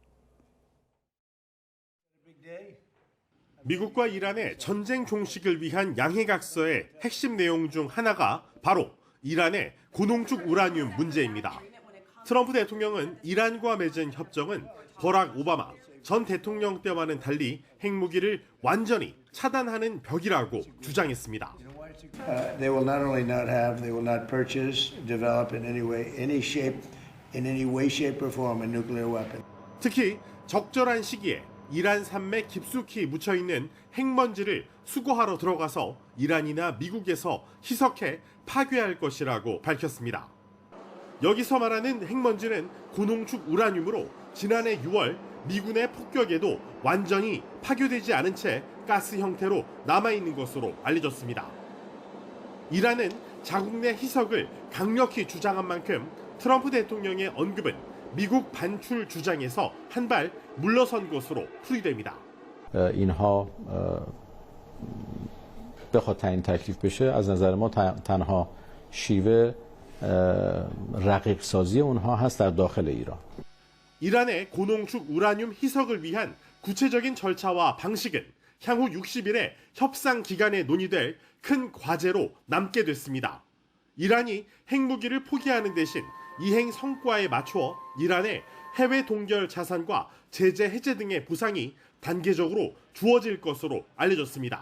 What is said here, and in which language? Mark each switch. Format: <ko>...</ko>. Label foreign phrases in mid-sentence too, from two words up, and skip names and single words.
<ko>미국과 이란의 전쟁 종식을 위한 양해각서의 핵심 내용 중 하나가 바로 이란의 고농축 우라늄 문제입니다. 트럼프 대통령은 이란과 맺은 협정은 버락 오바마 전 대통령 때와는 달리 핵무기를 완전히 차단하는 벽이라고 주장했습니다.</ko> <en>They will not only not have, they will not purchase, develop in any way, shape or form a nuclear weapon.</en> <ko>특히 적절한 시기에 이란 산맥 깊숙이 묻혀있는 핵먼지를 수거하러 들어가서 이란이나 미국에서 희석해 파괴할 것이라고 밝혔습니다. 여기서 말하는 핵먼지는 고농축 우라늄으로 지난해 6월 미군의 폭격에도 완전히 파괴되지 않은 채 가스 형태로 남아있는 것으로 알려졌습니다. 이란은 자국 내 희석을 강력히 주장한 만큼 트럼프 대통령의 언급은 미국 반출 주장에서 한 발 물러선 것으로 풀이됩니다.</ko> <fa>اینها بخواد تعیین تکلیف بشه از نظر ما تنها شیوه رقیق سازی اونها هست در داخل ایران.</fa> <ko>이란의 고농축 우라늄 희석을 위한 구체적인 절차와 방식은 향후 60일의 협상 기간에 논의될 큰 과제로 남게 됐습니다. 이란이 핵무기를 포기하는 대신 이행 성과에 맞추어 이란의 해외 동결 자산과 제재 해제 등의 보상이 단계적으로 주어질 것으로 알려졌습니다.</ko>